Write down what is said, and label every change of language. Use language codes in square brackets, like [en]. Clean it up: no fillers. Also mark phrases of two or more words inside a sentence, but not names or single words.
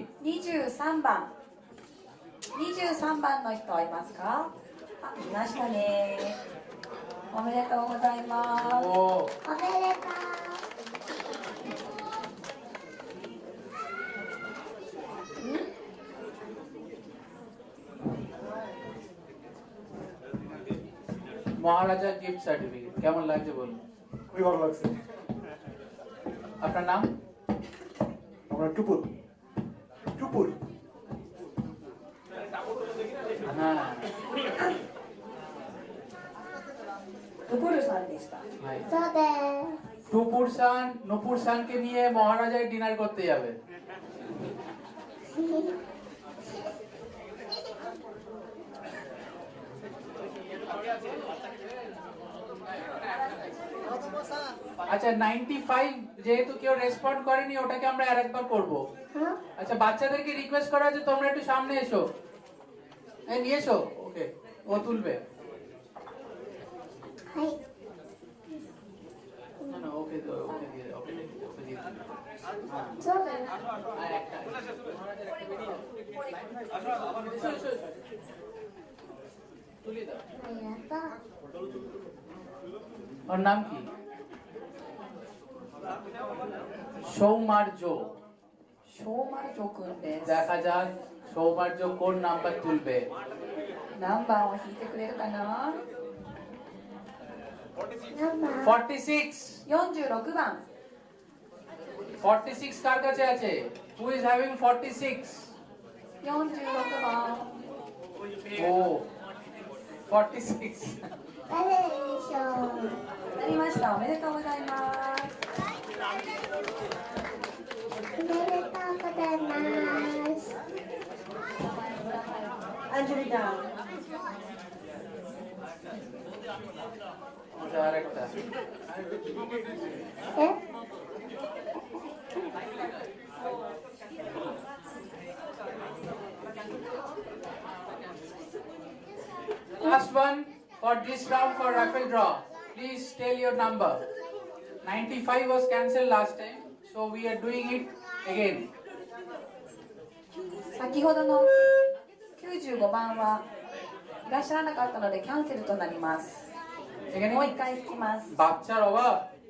[ja] 23 番。23番の人いますか？あ、いましたね。おめでとうございます。おー、おめでとう。 [bn] মহারাজা গিফট সার্টিফিকেট কেমন লাগছে বলুন? খুবই ভালো লাগছে। আপনার নাম? আমরা টুপুর টুপুর হ্যাঁ, [ja] トゥプルさんでした。 [bn] ভাই। [ja] そうです。 [bn] নুপুর সানকে নিয়ে মহারাজায় ডিনার করতে যাবে। আচ্ছা, 95 যেহেতু কেউ রেসপন্ড করেনি, ওটাকে আমরা আরেকবার করব। হ্যাঁ? আচ্ছা, বাচ্চাদেরকে রিকোয়েস্ট করা আছে তোমরা একটু সামনে এসো। এই নিয়ে এসো, ওকে, ও তুলবে। [ja] はい。 [bn] না না, ওকে ওকে দিয়ে ওকে দিয়ে দিন। [ja] そうだな。 [bn] আর একটা এসো, এসো, এসো। তুলে দাও। [ja] やった。 [bn] ওর নাম কি? সৌমার্য। [ja] 小丸城くんです。 [bn] দেখা যাক সৌমার্য কোন নাম্বার তুলবে। [ja] 何番を引いてくれるかな？何番？ 46 46番。 [bn] 46 কার কাছে আছে? [en] Who is having 46? [ja] 46 番。 [en] Oh, 46. [ja] 誰でしょう。なりました。おめでとうございます。おめでとうございます。 [en] Anjali down. Director. え Last one for this round for raffle draw. Please tell your number. 95 was cancelled last time, so we are doing it again. [ja] 先ほどの95番はいらっしゃらなかったのでキャンセルとなります。もう一回引きます。 [bn] বাচ্চার অভাব।